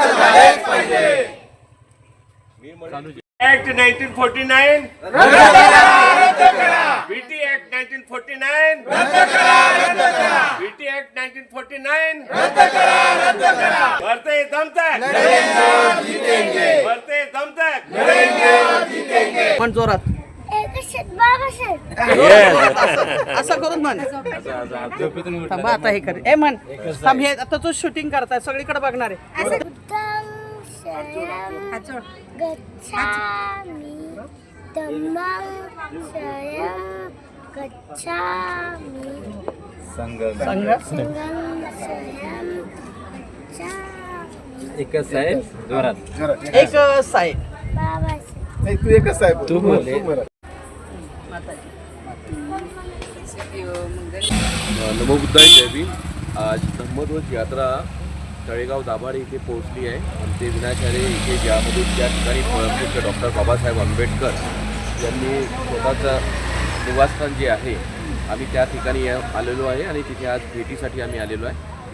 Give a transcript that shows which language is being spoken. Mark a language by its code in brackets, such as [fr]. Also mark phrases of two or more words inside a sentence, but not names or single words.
[mr] एक्ट 1949 बीटी एक्ट 1949 बीटी एक्ट 1949 बढ़ते दम तक बढ़ते दम तक पण जोरात असं करून म्हण थांबा आता हे कर ए म्हण थांब हे आता तू शूटिंग करताय सगळीकडे बघणार आहे [pi] गच्छामि धम्मं शरणं गच्छामि संघ संघं शरणं गच्छामि [mr] एकच साहेब जोरात एक साहेब बाबासाहेब नमो बुद्धाय जय भीम. आज धम्मध्वज यात्रा तळेगाव दाभाडे इथे पोहोचली आहे आणि ते विनाचार्य इथे ज्यामध्ये ज्या ठिकाणी आमचे डॉक्टर बाबासाहेब आंबेडकर यांनी स्वतःचं निवासस्थान जे आहे आम्ही त्या ठिकाणी आलेलो आहे आणि तिथे आज भेटीसाठी आम्ही आलेलो आहे.